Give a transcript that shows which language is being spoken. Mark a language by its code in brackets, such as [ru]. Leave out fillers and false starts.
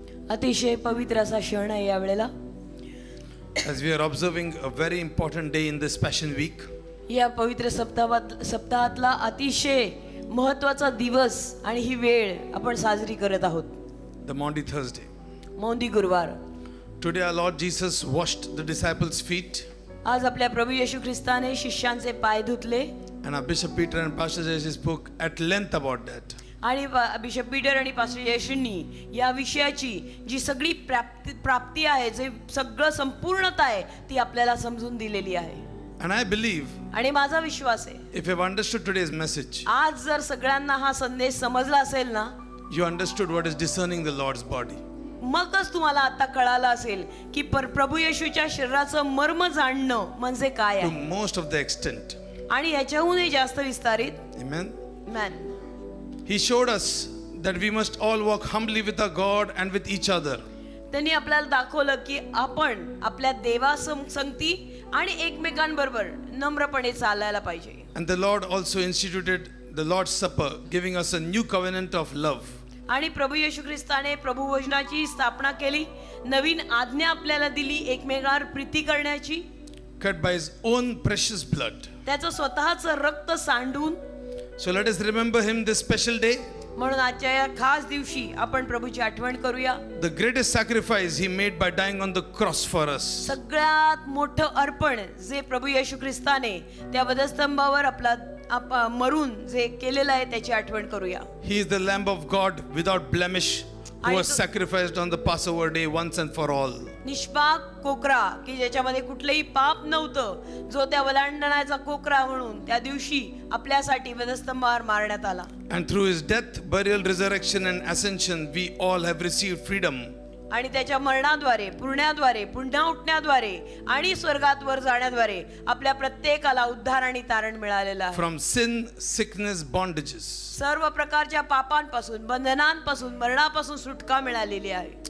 [mr] अतिशय पवित्र असा क्षण आहे यावेळेला. [en] As we are observing a very important day in this Passion Week, [mr] या पवित्र सप्ताहातला अतिशय महत्वाचा दिवस आणि ही वेळ आपण साजरी करत आहोत. [en] the Maundy Thursday. [mr] मौंदी गुरुवार. [en] Today our Lord Jesus washed the disciples' feet, [mr] आज आपल्या प्रभू येशू ख्रिस्ताने शिष्यांचे पाय धुतले [en] and our Bishop Peter and Pastor Jesse spoke at length about that. [mr] आणि बिशप पीटर आणि पास्टर येशूंनी या विषयाची जी सगळी प्राप्ती आहे, जे सगळं संपूर्णता आहे ती आपल्याला समजून दिलेली आहे. [en] And I believe [mr] आणि माझा विश्वास आहे [en] if you have understood today's message, [mr] आज जर सगळ्यांना हा संदेश समजला असेल ना, [en] you understood what is discerning the Lord's body. [mr] मगच तुम्हाला आता कळालं असेल की प्रभू येशूच्या शरीराचं मर्म जाणणं म्हणजे काय [en] To [mr] आहे. [en] most of the extent. [mr] आणि याच्याहूनही जास्त विस्तारित. [en] Amen. Man He showed us that we must all walk humbly with our God and with each other. [mr] त्यांनी आपल्याला दाखवलं की आपण आपल्या देवासंगती आणि एकमेकांबरोबर नम्रपणे चालायला पाहिजे. [en] And the Lord also instituted the Lord's Supper, giving us a new covenant of love. [mr] आणि प्रभू येशू ख्रिस्ताने प्रभू भोजनाची स्थापना केली, नवीन आज्ञा आपल्याला दिली एकमेकांवर प्रीती करण्याची, [en] Cut by his own precious blood. [mr] त्याचं स्वतःचं रक्त सांडून. [en] So let us remember him this special day. [mr] म्हणून आजच्या या खास दिवशी आपण प्रभूची आठवण करूया. [en] The greatest sacrifice he made by dying on the cross for us. [mr] सगळ्यात मोठं अर्पण जे प्रभू येशू ख्रिस्ताने त्या वधस्तंभावर आपला मरून जे केलेलं आहे त्याची आठवण करूया. [en] He is the Lamb of God without blemish, who was sacrificed on the Passover day once and for all. [mr] निष्पाक कोकरा की ज्याच्यामध्ये कुठलेही पाप नव्हतं, जो त्या वलांडण्याचा कोकरा म्हणून त्या दिवशी आपल्यासाठी वधस्तंभावर मारण्यात आला. [en] And through his death, burial, resurrection and ascension, we all have received freedom. [mr] आणि त्याच्या मरणाद्वारे, पुण्याद्वारे, पुन्हा उठण्याद्वारे आणि स्वर्गात वर जाण्याद्वारे आपल्या प्रत्येकाला उद्धार आणि तारण मिळालेलं आहे. [en] From sin, sickness, bondages. [mr] सर्व प्रकारच्या पापांपासून, बंधनांपासून, मरणापासून सुटका मिळालेली आहे.